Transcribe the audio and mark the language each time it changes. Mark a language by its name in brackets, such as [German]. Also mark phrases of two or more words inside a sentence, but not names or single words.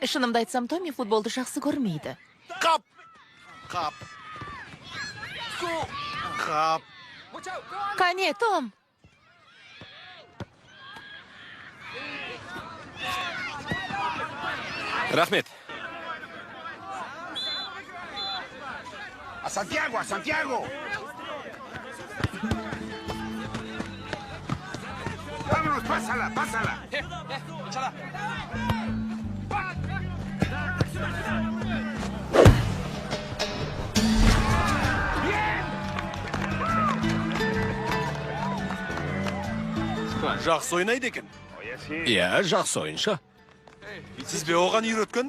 [Kazakh] Шынымды айтсам, Томи футболды жақсы көрмейді. Қап! Қап! Қап! Қане, Том! Рахмет. [Spanish] ¡A Santiago, a Santiago! ¡Vámonos, pásala, pásala! [Kazakh] Жақсы ойнайды екен. Иә, жақсы ойыншы. Сіз бе оған үйреткен?